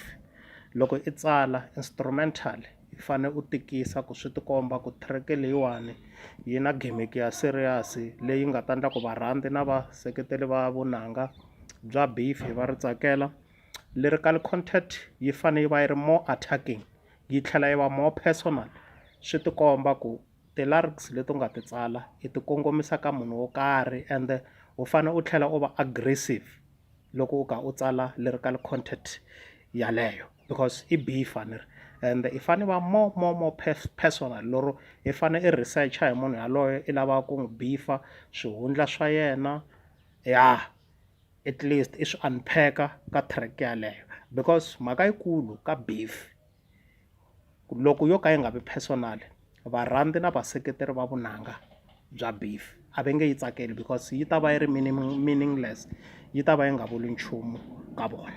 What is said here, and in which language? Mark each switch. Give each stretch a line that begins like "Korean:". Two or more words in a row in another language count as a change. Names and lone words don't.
Tsonga: Loko i tsala instrumental i fane u tikisa ku swi tikomba ku track leyiwani yi na gimmick ya serious leyi nga ta endla ku varhandzi na vaseketeli va vunanga bya beef va ri tsakela.
English: Lyrical content
Tsonga: yi fane yi va yi ri
English: more attacking,
Tsonga: yi tlhela yi va
English: more personal,
Tsonga: swi tikomba ku ti-lyrics leti u nga ti tsala i ti kongomisa ka munhu wo karhi ende u fane u tlhela u va aggressive loko u ka u tsala
English: lyrical content
Tsonga: yaleyo because i beef and i fane va
English: more personal.
Tsonga: Loro i fane i researcha hi munhu yaloye i lava ku n'wi beefa swihundla swa yena ya
English: at least
Tsonga: i swi unpack-a ka track yaleyo, because mhaka yikulu ka beef loko yo ka yi nga vi personal varhandzi na vaseketeri va vunanga bya beef a va nge yi tsakeli because yi ta va yi ri meaningless, yi ta va yi nga vuli nchumu ka vona.